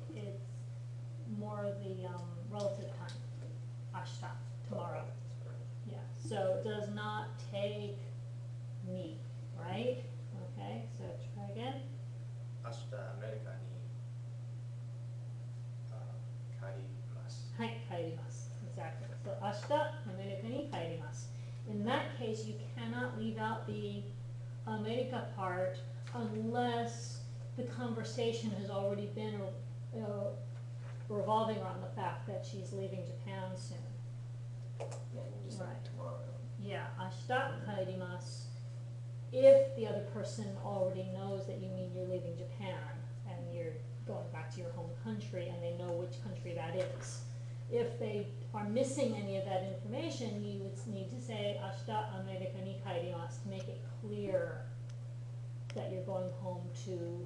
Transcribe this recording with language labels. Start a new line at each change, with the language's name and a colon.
English: it's more of the relative time. 明日, tomorrow. Yeah, so it does not take me, right? Okay, so try again.
Japanese: 明日アメリカに帰ります。はい、帰ります。
English: Exactly.
Japanese: So 明日アメリカに帰ります。
English: In that case, you cannot leave out the America part unless the conversation has already been revolving around the fact that she's leaving Japan soon. Yeah, you just Right. say tomorrow.
Japanese: Yeah, 明日帰ります.
English: If the other person already knows that you mean you're leaving Japan and you're going back to your home country and they know which country that is. If they are missing any of that information, you would need to say
Japanese: 明日アメリカに帰ります
English: to make it clear that you're going home to